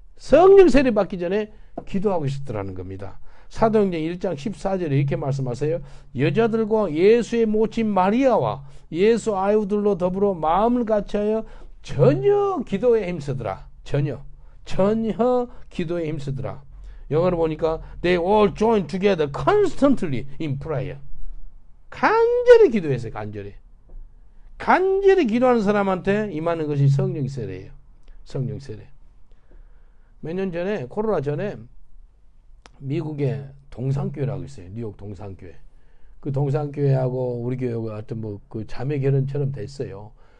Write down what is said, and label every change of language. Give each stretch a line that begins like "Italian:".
Korean: 성령 세례 받기 전에 기도하고 있었더라는 겁니다. 사도행전 1장 14절에 이렇게 말씀하세요. 여자들과 예수의 모친 마리아와 예수 아유들로 더불어 마음을 같이하여 전혀 기도에 힘쓰더라. 전혀 기도에 힘쓰더라. 영어로 보니까
English: they all joined together constantly in prayer.
Korean: 간절히 기도했어요. 간절히 기도하는 사람한테 임하는 것이 성령 세례예요. 성령 세례. 몇 년 전에 코로나 전에 미국에 동산교회라고 있어요. 뉴욕 동산교회. 그 동산교회하고 우리 교회가 하여튼 뭐 그 자매 결혼처럼 됐어요.